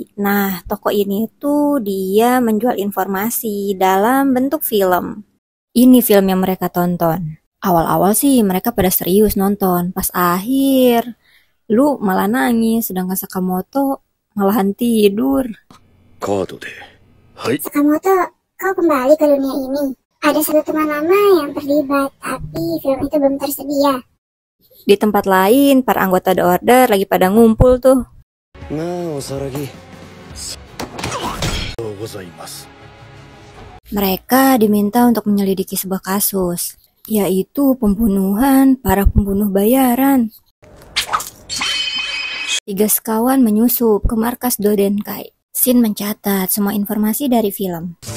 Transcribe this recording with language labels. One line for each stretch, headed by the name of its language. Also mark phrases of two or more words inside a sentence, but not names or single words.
Indonesian: Nah, toko ini tuh dia menjual informasi dalam bentuk film. Ini film yang mereka tonton. Awal-awal sih mereka pada serius nonton. Pas akhir, lu malah nangis, sedangkan Sakamoto malahan tidur.
Japanese: カードで。はい。
Indonesian: Sakamoto, kau kembali ke dunia ini. Ada satu teman lama yang terlibat, tapi film itu belum tersedia. Di tempat lain, para anggota The Order lagi pada ngumpul tuh. なあおさらぎございます。 Mereka diminta untuk menyelidiki sebuah kasus, yaitu pembunuhan para pembunuh bayaran. 3 sekawan menyusup ke markas Dodenkai. Shin mencatat semua informasi dari film.